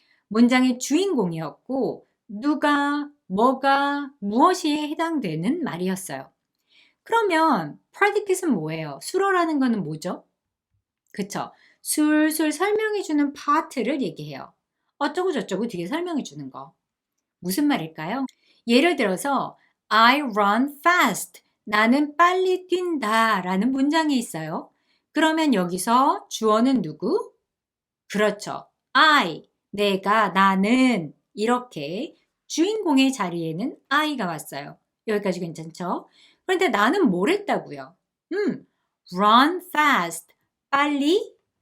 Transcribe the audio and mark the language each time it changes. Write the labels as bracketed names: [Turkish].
[Korean] 문장의 주인공이었고 누가, 뭐가, 무엇이 해당되는 말이었어요. 그러면 predicate은 뭐예요? 수어라는 거는 뭐죠? 그쵸? 술술 설명해 주는 파트를 얘기해요. 어쩌고 저쩌고 뒤에 설명해 주는 거. 무슨 말일까요? 예를 들어서 [English] I run fast. [Korean] 나는 빨리 뛴다 라는 문장이 있어요. 그러면 여기서 주어는 누구? 그렇죠. I, 내가, 나는 이렇게 주인공의 자리에는 I가 왔어요. 여기까지 괜찮죠? 그런데 나는 뭘 했다고요? [English] run fast. [Korean] 빨리